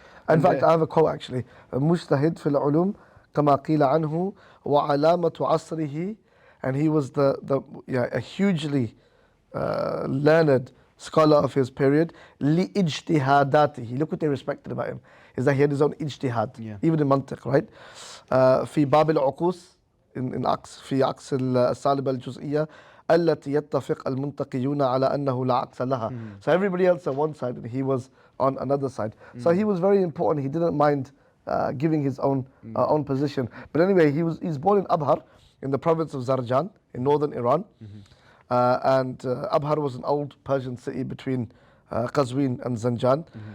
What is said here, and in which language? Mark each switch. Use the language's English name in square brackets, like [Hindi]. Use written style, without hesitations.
[English] In fact, I have a quote actually. [Arabic] مجتهد في العلوم كما قيل عنه وعلامة عصره, [English] and he was a hugely learned scholar of his period. [Arabic] لإجتهاداته. [English] Look what they respected about him, is that he had his own ijtihad, even in mantiq, right? [Arabic] في باب العقوس in عكس في عكس السالبة الجزئية التي يتفق المنطقيون على أنه لا عكس لها. [English] So everybody else on one side and he was on another side. So he was very important. He didn't mind giving his own position. But anyway, he's born in Abhar, in the province of Zarjan, in northern Iran. And Abhar was an old Persian city between Qazwin and Zanjan.